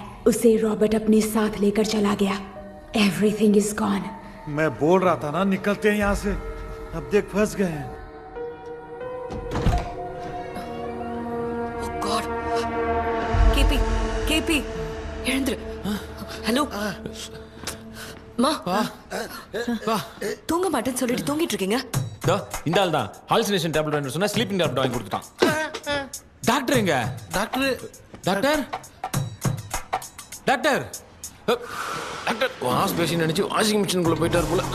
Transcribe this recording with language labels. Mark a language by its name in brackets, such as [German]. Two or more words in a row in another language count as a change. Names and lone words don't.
[Hindi] उसे रॉबर्ट अपने साथ लेकर चला गया। [English] Everything is gone. [Hindi] मैं बोल रहा था ना निकलते हैं यहाँ से। अब देख फंस गए हैं। [Tamil] गॉड, केपी, वीरेंद्र, हेलो மா தூங்க மாட்டேன்னு சொல்லிட்டு தூங்கிட்டு இருக்கீங்க? இந்த ஆள் தான் [English] hallucination tablet [Tamil] வாங்கி சொன்னா [English] sleeping tablet [Tamil] வாங்கி கொடுத்துட்டான். டாக்டர் எங்க? டாக்டர் [English] wash basin [Tamil] நினைச்சு வாஷிங் மிஷினுக்குள்ள போயிட்டாரு போல.